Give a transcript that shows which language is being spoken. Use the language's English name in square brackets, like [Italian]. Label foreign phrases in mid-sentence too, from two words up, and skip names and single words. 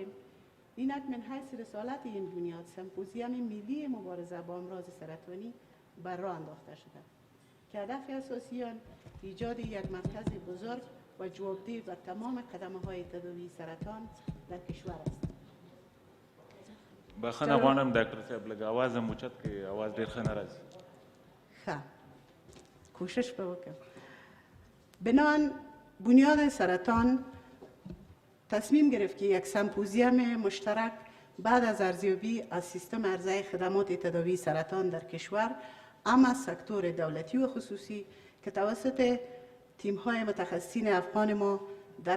[Persian] اینک من حیث رسالت این بنیاد سمپوزیم ملی مبارزه با امراض سرطانی بر راه انداخته شده که هدف اساسی آن ایجاد یک مرکز بزرگ و جوابدهی بر تمام قدم‌های تداوی سرطان در کشور است. [Pashto] بخښنه غواړم ډاکټر صاحب لږ اواز هم اوچت کړئ، اواز ډېر ښه نه راځي. ښه، کوشش به وکړم. [Persian] بنان بنیاد سرطان تصمیم گرفت که یک سمپوزیم مشترک بعد از ارزیابی از سیستم عرضه خدمات تداوی سرطان در کشور اما سکتور دولتی و خصوصی که توسط تیم‌های متخصصین افغان ما در